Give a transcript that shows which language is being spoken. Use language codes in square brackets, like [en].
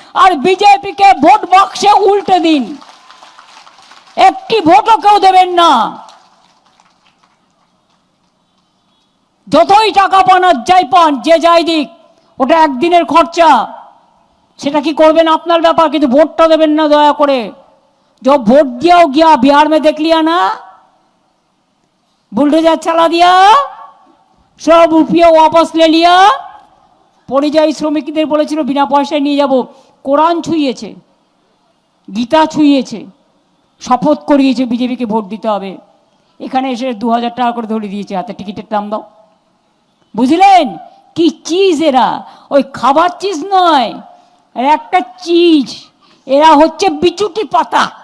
[bn] আর বিজেপিকে ভোট বাক্সে উল্টে দিন, একটি ভোটও কেউ দেবেন না। যতই টাকা পান আর যাই পান, যে যাই দিক, ওটা একদিনের খরচা, সেটা কি করবেন আপনার ব্যাপার, কিন্তু ভোটটা দেবেন না দয়া করে। [hi] जो वोट दिया हो गया, बिहार में देख लिया ना, बुलडोजर चला दिया, सब रुपया वापस ले लिया। [bn] পরিযায়ী শ্রমিকদের বলেছিল বিনা পয়সায় নিয়ে যাব, কোরআন ছুঁয়েছে, গীতা ছুঁয়েছে, শপথ করিয়েছে বিজেপিকে ভোট দিতে হবে। এখানে এসে 2000 টাকা করে ধরে দিয়েছে হাতে, টিকিটের দাম দাও। বুঝলেন কি চিজ এরা, ওই খাবার চিজ নয়, একটা চিজ, এরা হচ্ছে বিচুটি পাতা।